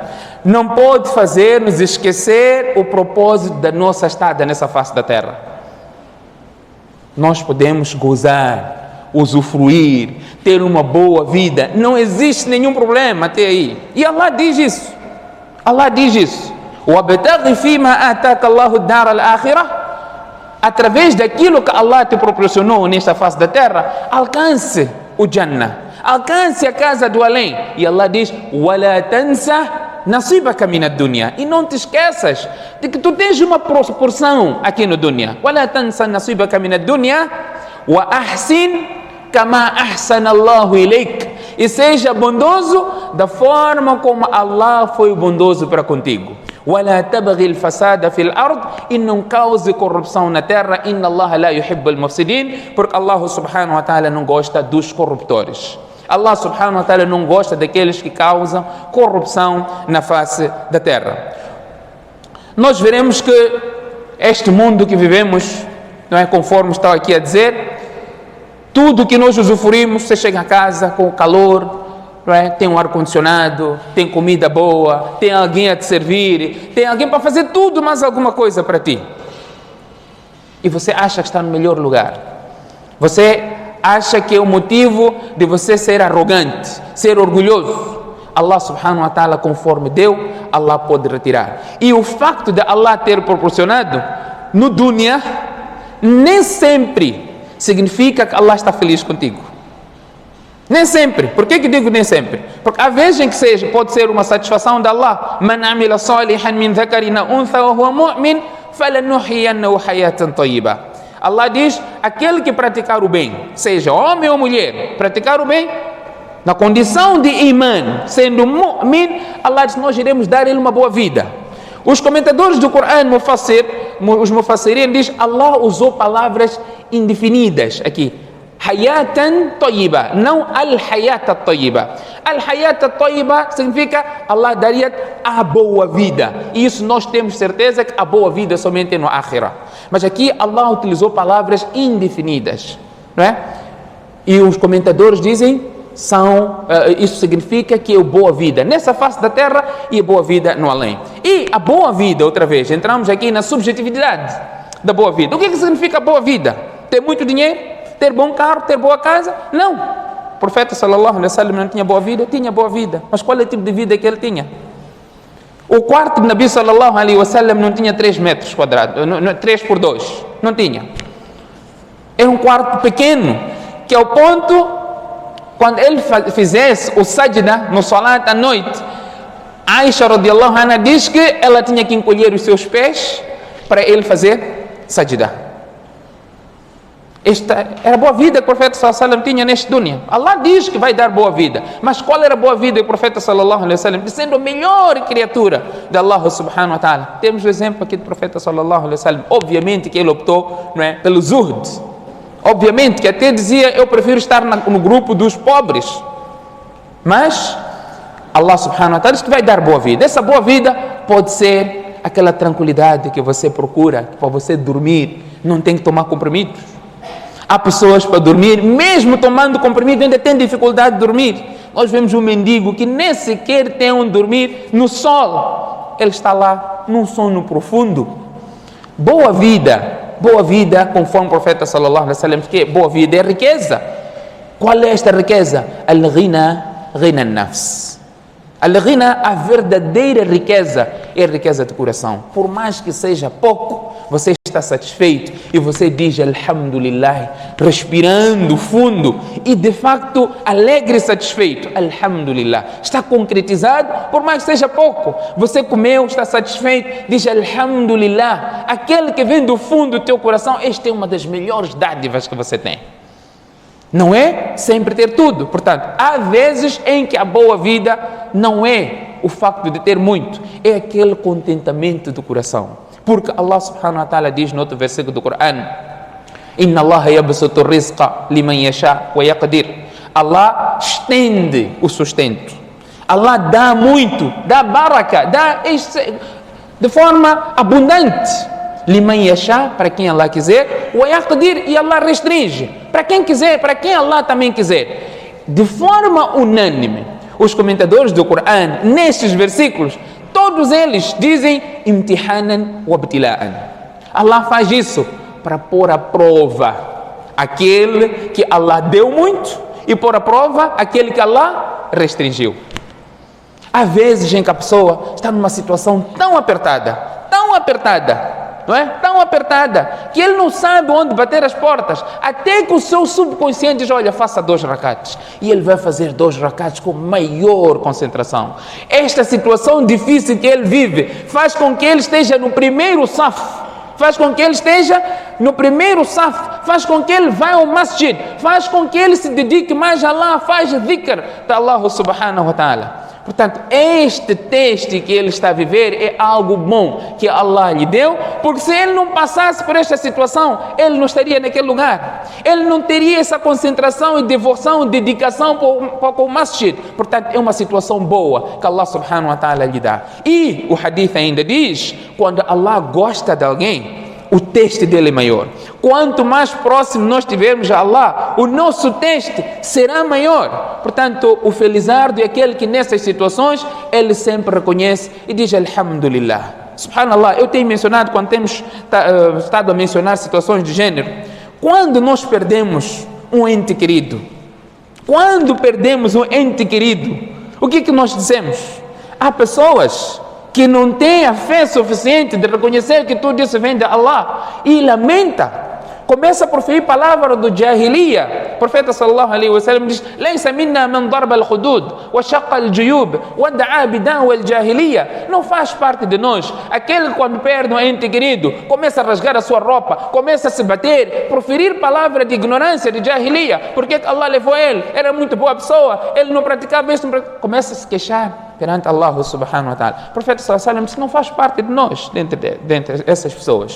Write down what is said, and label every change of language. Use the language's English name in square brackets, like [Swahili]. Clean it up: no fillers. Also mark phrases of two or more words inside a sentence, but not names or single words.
[Portuguese] Não pode fazer-nos esquecer o propósito da nossa estada nessa face da terra. Nós podemos gozar, usufruir, ter uma boa vida. Não existe nenhum problema até aí. E Allah diz isso. Allah diz isso. [Arabic] وَابْتَغِ فِيمَا آتَاكَ اللَّهُ الدَّارَ الْآخِرَةَ. [Portuguese] Através daquilo que Allah te proporcionou nesta face da terra, alcance o Jannah, alcance a casa do além. E Allah diz: [Arabic] وَلَا تَنْسَ نَصِيبَكَ مِنَ الدُّنْيَا. [Portuguese] E não te esqueças de que tu tens uma porção aqui no dunya. [Arabic] وَلَا تَنْسَ نَصِيبَكَ مِنَ الدُّنْيا وَأَحْسِنْ كَمَا أَحْسَنَ اللَّهُ إِلَيْكَ. [Portuguese] E seja bondoso da forma como Allah foi bondoso para contigo. [Arabic] وَلَا تَبْغِ الْفَسَادَ فِي الْأَرْضِ. [Portuguese] E não cause corrupção na terra. [Arabic] إِنَّ اللَّهَ لَا يُحِبُّ الْمُفْسِدِينَ. [Portuguese] Porque Allah [Arabic] سبحانه وتعالى [Portuguese] não gosta dos corruptores. Allah [Arabic] سبحانه وتعالى [Portuguese] não gosta daqueles que causam corrupção na face da terra. Nós veremos que este mundo que vivemos, não é, conforme está aqui a dizer, tudo que nós usufruímos, você chega a casa com o calor, não é? Tem um ar-condicionado, tem comida boa, tem alguém a te servir, tem alguém para fazer tudo mais alguma coisa para ti. E você acha que está no melhor lugar. Você acha que é o motivo de você ser arrogante, ser orgulhoso. Allah [Arabic] سبحانه وتعالى, [Portuguese] conforme deu, Allah pode retirar. E o facto de Allah ter proporcionado no dunya, nem sempre significa que Allah está feliz contigo. Nem sempre. Por que digo nem sempre? Porque há vezes em que pode ser uma satisfação de Allah. [Arabic] من عمل صالحا من ذكر أو أنثى وهو مؤمن فلنحيينه حياة طيبة. [Portuguese] Allah diz: aquele que praticar o bem, seja homem ou mulher, praticar o bem na condição de iman, sendo mu'min, Allah diz: nós iremos dar ele uma boa vida. Os comentadores do Corão, os mufassirin, diz: Allah usou palavras indefinidas aqui. [Arabic] حياة طيبة, não الحياة الطيبة. الحياة الطيبة [Portuguese] significa Allah daria a boa vida. E isso nós temos certeza que a boa vida somente no akhirah. Mas aqui Allah utilizou palavras indefinidas, não é? E os comentadores dizem, isso significa que é a boa vida nessa face da terra e a boa vida no além. E a boa vida, outra vez, entramos aqui na subjetividade. da boa vida. O que significa boa vida? Ter muito dinheiro? Ter bom carro? Ter boa casa? Não. O profeta [Arabic] صلى الله عليه وسلم [Portuguese] não tinha boa vida? Tinha boa vida. Mas qual é o tipo de vida que ele tinha? O quarto de Nabi [Arabic] صلى الله عليه وسلم [Portuguese] não tinha 3 metros quadrados, 3 por 2. Não tinha. Era um quarto pequeno, que ao ponto, quando ele fizesse o sajda no salat à noite, Aisha [Arabic] رضي الله عنها [Portuguese] diz que ela tinha que encolher os seus pés para ele fazer sajda. Esta era a boa vida que o profeta [Arabic] صلى الله عليه وسلم [Portuguese] tinha neste dunya. Allah diz que vai dar boa vida, mas qual era a boa vida que o profeta [Arabic] صلى الله عليه وسلم, [Portuguese] sendo a melhor criatura de Allah [Arabic] سبحانه وتعالى? [Portuguese] Temos o exemplo aqui do profeta [Arabic] صلى الله عليه وسلم. [Portuguese] Obviamente que ele optou, não é, pelo zuhd. Obviamente que até dizia, eu prefiro estar no grupo dos pobres. Mas Allah [Arabic] سبحانه وتعالى [Portuguese] diz que vai dar boa vida. Essa boa vida pode ser aquela tranquilidade que você procura para você dormir, não tem que tomar comprimidos. Há pessoas para dormir, mesmo tomando comprimido, ainda tem dificuldade de dormir. Nós vemos um mendigo que nem sequer tem onde dormir no sol. Ele está lá num sono profundo. Boa vida, conforme o profeta [Arabic] صلى الله عليه وسلم, [Portuguese] que boa vida é riqueza. Qual é esta riqueza? [Arabic] الغنى، غنى النفس. [Portuguese] Al-ghina, a verdadeira riqueza, é a riqueza de coração. Por mais que seja pouco, você está satisfeito e você diz alhamdulillah, respirando fundo e de facto alegre e satisfeito. Alhamdulillah, está concretizado, por mais que seja pouco. Você comeu, está satisfeito, diz alhamdulillah. Aquele que vem do fundo do teu coração, esta é uma das melhores dádivas que você tem. Não é sempre ter tudo. Portanto, há vezes em que a boa vida não é o facto de ter muito, é aquele contentamento do coração. Porque Allah [Arabic] سبحانه وتعالى [Portuguese] diz no outro versículo do Coran: [Arabic] إن الله يبسط الرزق لمن يشاء ويقدر. [Portuguese] Allah estende o sustento. Allah dá muito, dá baraka, dá de forma abundante. [Arabic] لمن يشاء, [Portuguese] para quem Allah quiser, [Arabic] ويقدر, [Portuguese] e Allah restringe para quem quiser, para quem Allah também quiser. De forma unânime, os comentadores do Coran, nestes versículos, todos eles dizem [Arabic] امتحانا وابتلاء. [Portuguese] Allah faz isso para pôr à prova aquele que Allah deu muito e pôr à prova aquele que Allah restringiu. Há vezes em que a pessoa está numa situação tão apertada, não é? Tão apertada, que ele não sabe onde bater as portas, até que o seu subconsciente diz, olha, faça 2 rakats, e ele vai fazer 2 rakats com maior concentração. Esta situação difícil que ele vive, faz com que ele esteja no primeiro saf, faz com que ele vá ao masjid, faz com que ele se dedique mais a Allah, faz dhikr de Allah [Arabic] سبحانه وتعالى. [Portuguese] Portanto, este teste que ele está a viver é algo bom que Allah lhe deu, porque se ele não passasse por esta situação, ele não estaria naquele lugar. Ele não teria essa concentração e devoção, dedicação para o masjid. Portanto, é uma situação boa que Allah [Arabic] سبحانه وتعالى [Portuguese] lhe dá. E o hadith ainda diz, quando Allah gosta de alguém, o teste dele é maior. Quanto mais próximo nós estivermos a Allah, o nosso teste será maior. Portanto, o felizardo é aquele que nessas situações ele sempre reconhece e diz alhamdulillah. Subhanallah, eu tenho mencionado, quando temos estado a mencionar situações de gênero, quando nós perdemos um ente querido, o que nós dizemos? Há pessoas que não tem a fé suficiente de reconhecer que tudo isso vem de Allah e lamenta, começa a proferir palavras do jahiliya. O profeta [Arabic] صلى الله عليه وسلم [Portuguese] diz: [Arabic] "ليس منا من ضرب الخدود وشق الجيوب ودعا بدعوى الجاهلية." [Portuguese] Não faz parte de nós aquele que quando perde um ente querido começa a rasgar a sua roupa, começa a se bater, proferir palavras de ignorância, de jahiliya. Porque Allah levou ele, era muito boa pessoa, ele não praticava isso, começa a se queixar perante Allah [Arabic] سبحانه وتعالى. [Portuguese] O profeta [Arabic] صلى الله عليه وسلم [Portuguese] disse: não faz parte de nós, dentre essas pessoas.